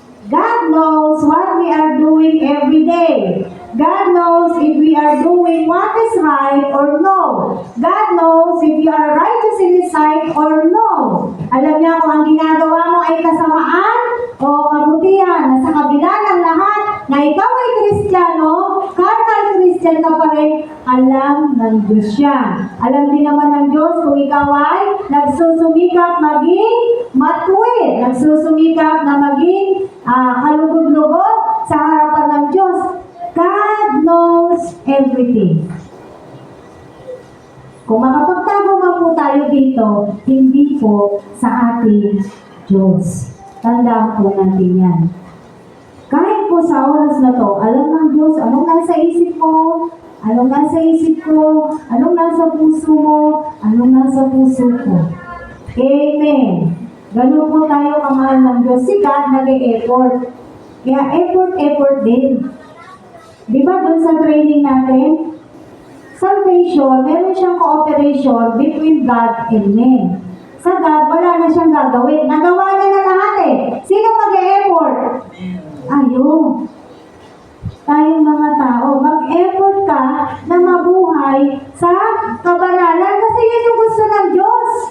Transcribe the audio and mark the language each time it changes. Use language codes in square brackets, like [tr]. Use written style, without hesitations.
[en] God knows what we are doing every day. God knows if we are doing what is right or no. God knows if you are righteous in His sight or no. [tl] Alam niya kung ang ginagawa mo ay kasamaan o kabutihan na sa kabila ng lahat na ikaw ay Kristiyano, carnal Christian ka pa rin, alam ng Diyos siya. Alam din naman ng Diyos kung ikaw ay nagsusumikap maging matuwid, nagsusumikap na maging kalugod-lugod sa harapan ng Diyos. [en] God knows everything. [tl] Kung makapagtago man po tayo dito, hindi po sa ating Diyos. Tandaan po natin yan. Kahit po sa oras na to, alam ng Diyos anong nasa isip mo, anong nasa isip ko, anong nasa puso mo, anong nasa puso ko. Amen. Ganun po tayo kamahal ng Diyos. Si God nag-e-effort. Kaya effort din. Di ba doon sa training natin? Salvation, meron siyang cooperation between God and man. Sa God, wala na siyang gagawin. Nagawa niya na lahat eh. Sino mag-e-effort? Ayun. Tayong mga tao, mag-effort ka na mabuhay sa kabanalan kasi yun yung gusto ng Diyos.